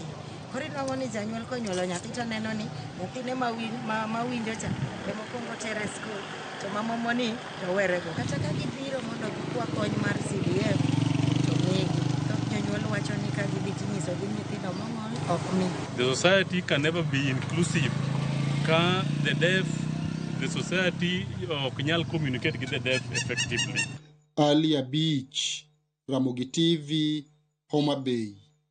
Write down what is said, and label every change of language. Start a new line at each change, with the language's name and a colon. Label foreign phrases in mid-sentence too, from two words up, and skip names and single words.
Luo (Kenya and Tanzania): Koro inwang'o ni janyuol konyuolo nyathi to neno ni nyathine ma winjo cha emokwongo tere skul to mamomoni to werego. Kata ka gibiro mondo gikwa kony mar CDF to migi. Jonyuol wacho ni ka gidhi tinyiso gi nyithindo mong'ol ok mi.
English: The society can never be inclusive. Ka the society
Luo (Kenya and Tanzania): ok nyal
English: communicate with the deaf effectively. Halia Beach, Ramogi TV, Homa Bay.